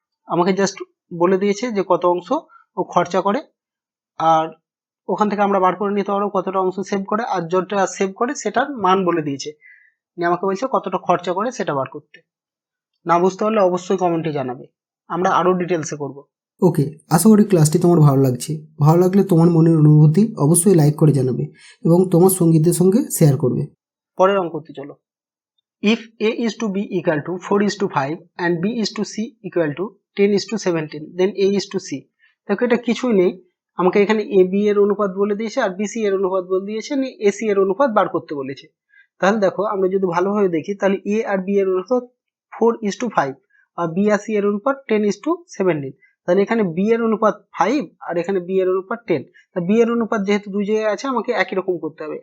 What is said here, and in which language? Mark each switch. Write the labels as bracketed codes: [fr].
[bn] আমাকে জাস্ট বলে দিয়েছে যে কত অংশ ও খরচা করে, আর ওখান থেকে আমরা বার করে নিতে পারবো কতটা অংশ সেভ করে, আর যেটা সেভ করে সেটার মান বলে দিয়েছে, আমাকে বলছে কতটা খরচা করে সেটা বার করতে। না বুঝতে পারলে অবশ্যই কমেন্টে জানাবে, আমরা আরো ডিটেলসে করব। ওকে, আশা করি ক্লাসটি তোমার ভালো লাগছে। ভালো লাগলে তোমার মনের অনুভূতি অবশ্যই লাইক করে জানাবে এবং তোমার সঙ্গীদের সঙ্গে শেয়ার করবে। পরের অঙ্কতে চলো। [en] If a is to b equal to 4 is to 5 and b is to c equal to 10 is to 17, then a is to c। [bn] দেখো এটা কিছুই নেই, আমাকে এখানে এ বি এর অনুপাত বলে দিয়েছে আর বি সি এর অনুপাত বলে দিয়েছে, এ সি এর অনুপাত বার করতে বলেছে। তাহলে দেখো আমরা যদি ভালোভাবে দেখি তাহলে এ আর বি এর অনুপাত [en] 4 is to 5 [bn] আর B আর C এর অনুপাত [en] 10 is to 17। [bn] তাহলে এখানে বি এর অনুপাত 5 আর এখানে বি এর অনুপাত 10। তা বি এর অনুপাত যেহেতু দুই জায়গায় আছে আমাকে একই রকম করতে হবে।